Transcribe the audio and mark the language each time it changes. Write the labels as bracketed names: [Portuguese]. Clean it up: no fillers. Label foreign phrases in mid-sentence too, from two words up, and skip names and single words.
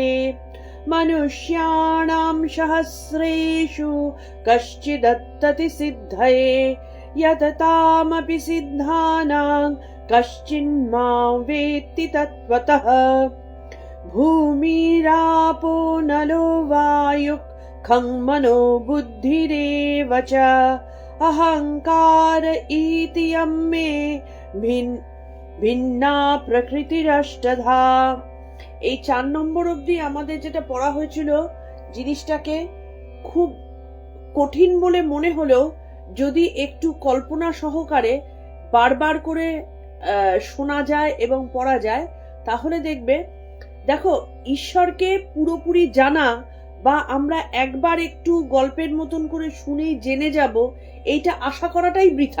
[Sanskrit] मनुष्याणां सहस्रेषु कश्चिदत्तति सिद्धये यततामपि सिद्धानां कश्चिन्मां वेत्ति तत्त्वतः। भूमिरापो नलो वायुः खं मनो बुद्धिरेव च अहंकार इति यं मे ভিন্না প্রকৃতিরষ্টধা। [Bangla] এই 4 নম্বর অবধি আমাদের যেটা পড়া হয়েছিল, জিনিসটাকে খুব কঠিন বলে মনে হলেও যদি একটু কল্পনা সহকারে বারবার করে শোনা যায় এবং পড়া যায়, তাহলে দেখো ঈশ্বরকে পুরোপুরি জানা বা আমরা একবার একটু গল্পের মতন করে শুনেই জেনে যাব, এইটা আশা করাটাই বৃথা।